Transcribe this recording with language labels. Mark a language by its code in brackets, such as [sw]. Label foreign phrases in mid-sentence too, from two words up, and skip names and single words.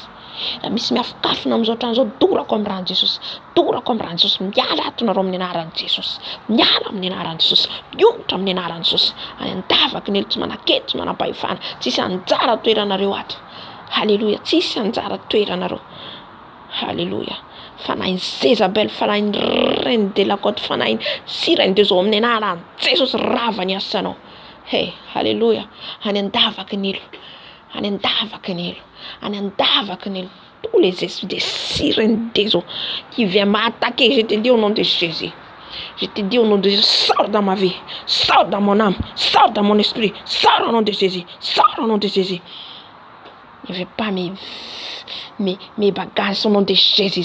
[mg] Raha misy miafokafona amin'izao trano zao, dorako amin'ny rano Jesosy, dorako amin'ny rano Jesosy. Miala ato nareo amin'ny anaran'i Jesosy, miala amin'ny anaran'i Jesosy, miongotra amin'ny anaran'i Jesosy. Andavaky ny elo tsy manakety, tsy manam-pahefana, tsisy anjara toeranareo ato. Alléluia. Tsisy anjara toeranareo. Alléluia. Fanahy Jezabel, fanahy [fr] reine de la côte, [mg] fanahy [fr] sirène des eaux [mg] amin'ny anaran'i Jesosy rava ny asanao. Hey, alléluia. Any andavaky ny elo. Any andavaky ny elo, any andavaky ny elo. [fr] Tous les esprits de sirène des eaux qui viennent m'attaquer, je te dis au nom de Jésus. Je te dis au nom de Jésus, sors dans ma vie, sors dans mon âme, sors dans mon esprit, sors au nom de Jésus, sors au nom de Jésus. Ne veux pas mes bagages au nom de Jésus.